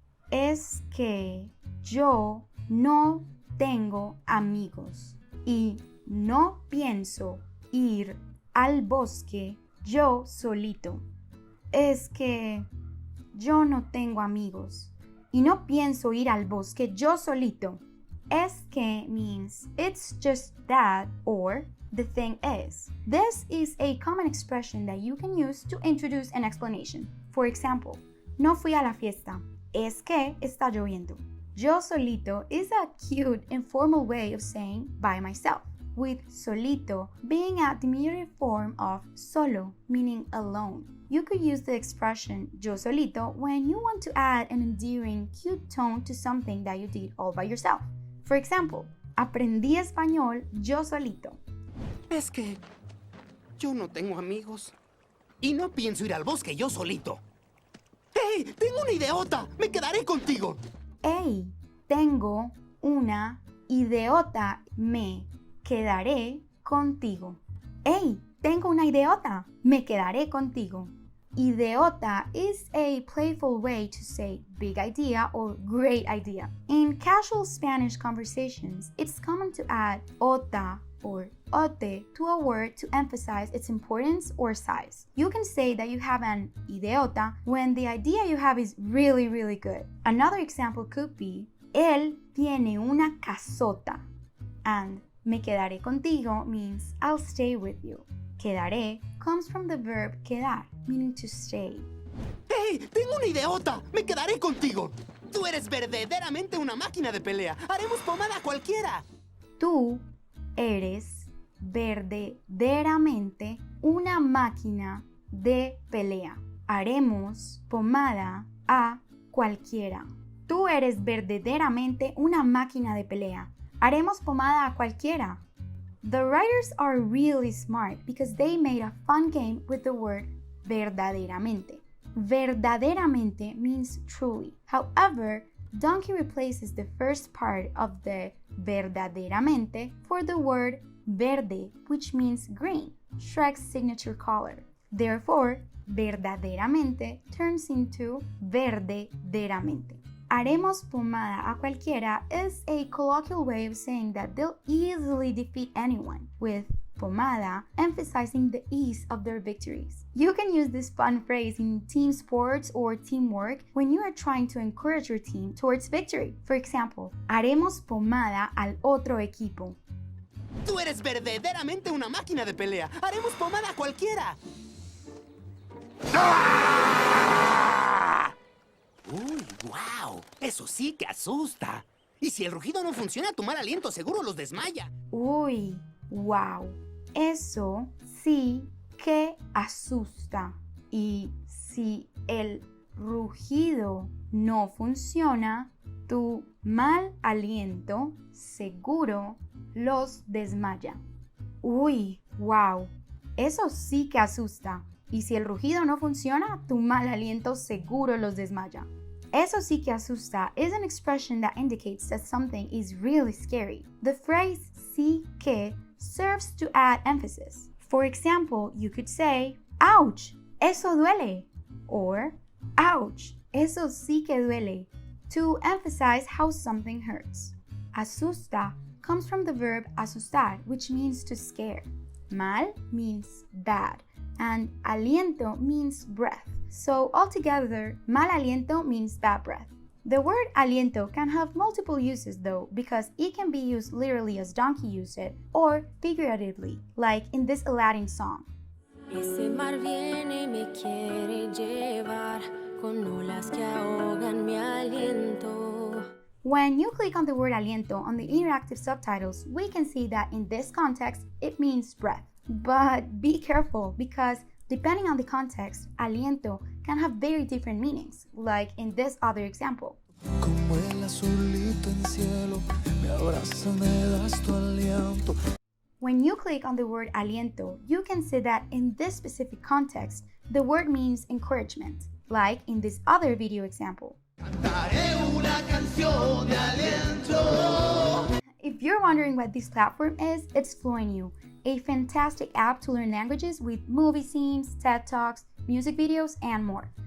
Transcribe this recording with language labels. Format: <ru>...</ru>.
<es>Es que yo no tengo amigos y no pienso ir al bosque yo solito. Es que yo no tengo amigos y no pienso ir al bosque yo solito. Es que</es> <en>means it's just that or the thing is. This is a common expression that you can use to introduce an explanation. For example,</en> <es>no fui a la fiesta. Es que está lloviendo. Yo solito</es> <en>is a cute informal way of saying by myself, with solito being a diminutive form of solo, meaning alone. You could use the expression</en> <es>yo solito</es> <en>when you want to add an endearing, cute tone to something that you did all by yourself. For example,</en> <es>aprendí español yo solito. Es que yo no tengo amigos. Y no pienso ir al bosque yo solito. ¡Hey! ¡Tengo una ideota! ¡Me quedaré contigo! Hey, tengo una ideota. Me quedaré contigo. Hey, tengo una ideota. Me quedaré contigo.</es> <en>Ideota is a playful way to say big idea or great idea. In casual Spanish conversations, it's common to add ota or ote to a word to emphasize its importance or size. You can say that you have an ideota when the idea you have is really, really good. Another example could be,</en> <es>él tiene una casota.</es> <en>And</en> <es>me quedaré contigo</es> <en>means I'll stay with you. Quedaré comes from the verb quedar, meaning to stay.</en> <es>¡Hey! ¡Tengo una ideota! ¡Me quedaré contigo! Tú eres verdaderamente una máquina de pelea. Haremos pomada cualquiera. Tú eres verdaderamente una máquina de pelea. Haremos pomada a cualquiera. Tú eres verdaderamente una máquina de pelea. Haremos pomada a cualquiera.</es> <en>The writers are really smart because they made a fun game with the word verdaderamente. Verdaderamente means truly. However, Donkey replaces the first part of the verdaderamente for the word verde, which means green, Shrek's signature color. Therefore, verdaderamente turns into verdaderamente.</en> <es>Haremos pomada a cualquiera</es> <en>is a colloquial way of saying that they'll easily defeat anyone, with pomada emphasizing the ease of their victories. You can use this fun phrase in team sports or teamwork when you are trying to encourage your team towards victory. For example,</en> <es>haremos pomada al otro equipo. Tú eres verdaderamente una máquina de pelea. Haremos pomada a cualquiera. ¡Uy, wow! Eso sí que asusta. Y si el rugido no funciona, tu mal aliento seguro los desmaya. Uy, wow. Eso sí que asusta. Y si el rugido no funciona, tu mal aliento seguro los desmaya. Uy, wow. Eso sí que asusta. Y si el rugido no funciona, tu mal aliento seguro los desmaya. Eso sí que asusta</es> <en>is an expression that indicates that something is really scary. The phrase</en> <es>sí que</es> <en>serves to add emphasis. For example, you could say, ouch,</en> <es>eso duele.</es> <en>Or, ouch,</en> <es>eso sí que duele,</es> <en>to emphasize how something hurts. Asusta comes from the verb asustar, which means to scare. Mal means bad, and aliento means breath. So altogether,</en> <es>mal aliento</es> <en>means bad breath. The word aliento can have multiple uses though, because it can be used literally as Donkey used it, or figuratively, like in this Aladdin song.</en> <es>Ese mar viene y me quiere llevar con olas que ahogan mi aliento.</es> <en>When you click on the word aliento on the interactive subtitles, we can see that in this context, it means breath. But be careful, because depending on the context, aliento can have very different meanings, like in this other example.</en> <es>Como el azulito en cielo, me abraza, me das tu aliento.</es> <en>When you click on the word aliento, you can see that in this specific context, the word means encouragement, like in this other video example. If you're wondering what this platform is, it's FluentU, a fantastic app to learn languages with movie scenes, TED Talks, music videos, and more.</en>